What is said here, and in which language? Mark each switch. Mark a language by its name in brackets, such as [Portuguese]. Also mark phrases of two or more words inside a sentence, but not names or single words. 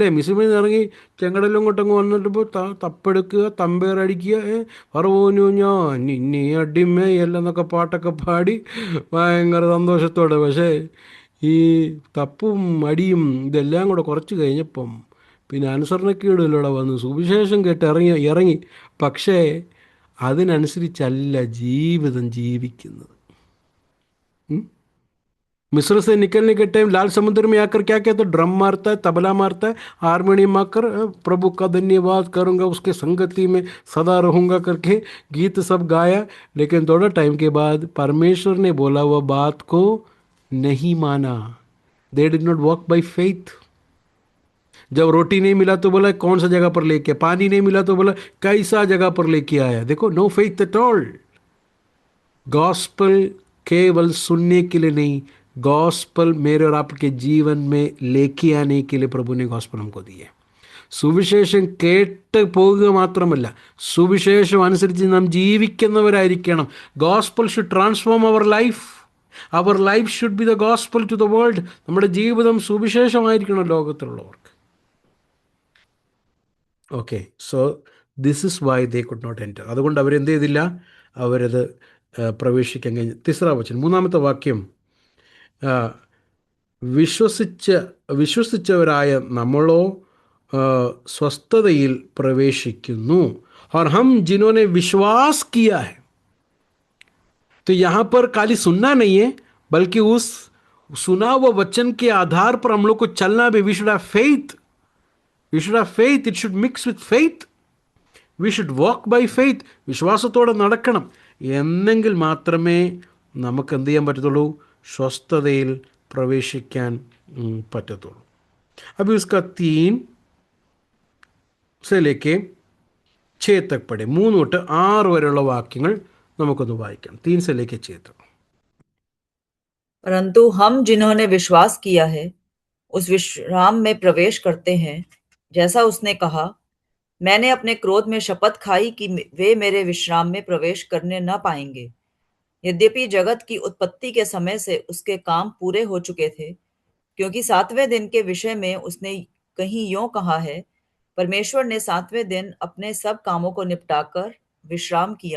[Malayalam] മിസ്രൈമിൽ നിന്ന് ഇറങ്ങി ചെങ്കടലും കൊട്ടങ്ങ് വന്നിട്ടിപ്പോൾ തപ്പെടുക്കുക, തമ്പേറടിക്കുക, പറവൂനു ഞാൻ ഇനി അടിമയല്ലെന്നൊക്കെ പാട്ടൊക്കെ പാടി ഭയങ്കര സന്തോഷത്തോടെ. പക്ഷേ ഈ തപ്പും അടിയും ഇതെല്ലാം കൂടെ കുറച്ച് കഴിഞ്ഞപ്പം പിന്നെ അനുസരണക്കേടുകളിലൂടെ വന്ന് സുവിശേഷം കേട്ട് ഇറങ്ങി, പക്ഷേ അതിനനുസരിച്ചല്ല ജീവിതം ജീവിക്കുന്നത്. [Hindi] मिस्र से निकलने के टाइम लाल समुद्र में आकर क्या कहते? ड्रम मारता है, तबला मारता है, हारमोनियम आकर प्रभु का धन्यवाद करूंगा, उसके संगति में सदा रहूंगा करके गीत सब गाया. लेकिन थोड़ा टाइम के बाद परमेश्वर ने बोला हुआ बात को नहीं माना. [English] They did not walk by faith. [Hindi] जब रोटी नहीं मिला तो बोला कौन सा जगह पर लेके, पानी नहीं मिला तो बोला कैसा जगह पर लेके आया. [English] देखो, no faith at all. [Hindi] गॉस्पल केवल सुनने के लिए नहीं, गॉस्पल मेरे और आपके जीवन में लेके आने के लिए प्रभु ने गॉस्पल हमको दी है. [Malayalam] സുവിശേഷം കേട്ട് പോകുക മാത്രമല്ല, സുവിശേഷം അനുസരിച്ച് നാം ജീവിക്കുന്നവരായിരിക്കണം. [English] Gospel should transform our life. Our life should be the gospel to the world. [Malayalam] നമ്മുടെ ജീവിതം സുവിശേഷമായിരിക്കണം ലോകത്തിലുള്ളവർക്ക്. [English] Okay, so this is why they could not enter. [Malayalam] അതുകൊണ്ട് അവരെന്ത് ചെയ്തില്ല? അവരത് പ്രവേശിക്കാൻ കഴിഞ്ഞു. തിസ്ര വചനം, മൂന്നാമത്തെ വാക്യം, വിശ്വസിച്ചവരായ നമ്മളോ സ്വസ്ഥതയിൽ പ്രവേശിക്കുന്നു. [Hindi] और हम जिन्होंने विश्वास किया है. तो यहाँ पर खाली सुनना नहीं है, बल्कि उस सुना हुआ वचन के आधार पर हम लोग को चलना भी. [English] We should have faith. We should have faith. It should mix with faith. We should walk by faith. [Malayalam] വിശ്വാസത്തോടെ നടക്കണം. എന്നെങ്കിൽ മാത്രമേ നമുക്ക് എന്ത് ചെയ്യാൻ പറ്റത്തുള്ളൂ? സ്വസ്ഥതയിൽ പ്രവേശിക്കാൻ പറ്റത്തുള്ളൂ. [Hindi] अब इसका 3 से लेके 6 तक पढ़े. [Malayalam] 3 തൊട്ട് 6 വരെയുള്ള വാക്യങ്ങൾ നമുക്കൊന്ന് വായിക്കാം. [Hindi] 3 से लेके 6 तक. परंतु हम जिन्होंने विश्वास किया है उस विश्राम में प्रवेश करते हैं, जैसा उसने कहा, मैंने अपने क्रोध में शपथ खाई कि वे मेरे विश्राम में प्रवेश करने न पाएंगे. यद्यपि जगत की उत्पत्ति के समय से उसके काम पूरे हो चुके थे, क्योंकि 7वें दिन के विषय में उसने कहीं यों कहा है, परमेश्वर ने 7वें दिन अपने सब कामों को निपटाकर विश्राम किया.